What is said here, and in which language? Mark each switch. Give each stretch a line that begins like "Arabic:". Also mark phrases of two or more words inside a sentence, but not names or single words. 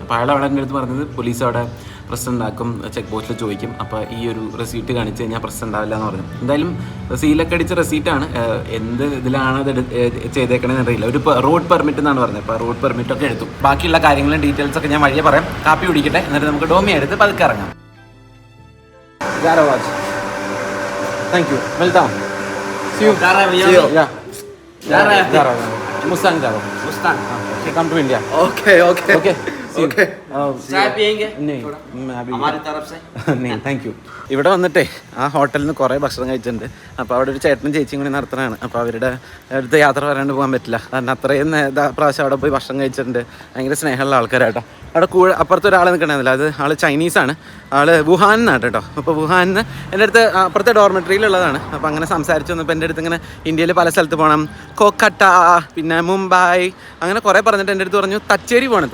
Malayalam: അപ്പോൾ അയാൾ അവിടെ എൻ്റെ അടുത്ത് പറഞ്ഞത് പോലീസ് അവിടെ പ്രശ്നം ഉണ്ടാക്കും,
English: check postil
Malayalam: ചോദിക്കും, അപ്പോൾ ഈ ഒരു റെസീറ്റ് കാണിച്ച് കഴിഞ്ഞാൽ പ്രശ്നം ഉണ്ടാവില്ല എന്ന് പറഞ്ഞു. എന്തായാലും സീലൊക്കെ അടിച്ച റെസീറ്റാണ്, എന്ത് ഇതിലാണ് അത് ചെയ്തേക്കണമെന്ന് അറിയില്ല. ഒരു
English: road permit
Malayalam: എന്നാണ് പറഞ്ഞത്. അപ്പോൾ റോഡ് പെർമിറ്റൊക്കെ എടുത്തു. ബാക്കിയുള്ള കാര്യങ്ങളും ഡീറ്റെയിൽസ് ഒക്കെ ഞാൻ വഴിയെ പറയാം. കാപ്പി കുടിക്കട്ടെ, എന്നിട്ട് നമുക്ക് ഡോമി എടുത്ത് പതുക്കെ ഇറങ്ങാം.
English: Thank you. Welcome. Mustang. Come to India. Okay.
Hindi: चाय पियेंगे? नहीं, हमारी तरफ से नहीं,
English: thank you.
Malayalam: ഇവിടെ വന്നിട്ടേ ആ ഹോട്ടലിൽ നിന്ന് കുറേ ഭക്ഷണം കഴിച്ചിട്ടുണ്ട്. അപ്പോൾ അവിടെ ഒരു ചേട്ടനും ചേച്ചിയും കൂടി നടത്തുന്നതാണ്. അപ്പോൾ അവരുടെ അടുത്ത് യാത്ര വരാണ്ട് പോകാൻ പറ്റില്ല, കാരണം അത്രയും പ്രാവശ്യം അവിടെ പോയി ഭക്ഷണം കഴിച്ചിട്ടുണ്ട്. ഭയങ്കര സ്നേഹമുള്ള ആൾക്കാരാട്ടോ. അവിടെ അപ്പുറത്ത് ഒരാൾ നിൽക്കണമെന്നില്ല, അത് ആൾ ചൈനീസാണ്, ആൾ വുഹാനിൽ നിന്നാണ് കേട്ടോ. അപ്പോൾ വുഹാനിൽ നിന്ന് എൻ്റെ അടുത്ത് അപ്പുറത്തെ ഡോർമെട്രിയിലുള്ളതാണ്. അപ്പോൾ അങ്ങനെ സംസാരിച്ചു വന്നപ്പോൾ എൻ്റെ അടുത്ത് ഇങ്ങനെ ഇന്ത്യയിൽ പല സ്ഥലത്ത് പോകണം, കൊൽക്കട്ട, പിന്നെ മുംബൈ, അങ്ങനെ കുറേ പറഞ്ഞിട്ട് എൻ്റെ അടുത്ത് പറഞ്ഞു തച്ചേരി പോകണം.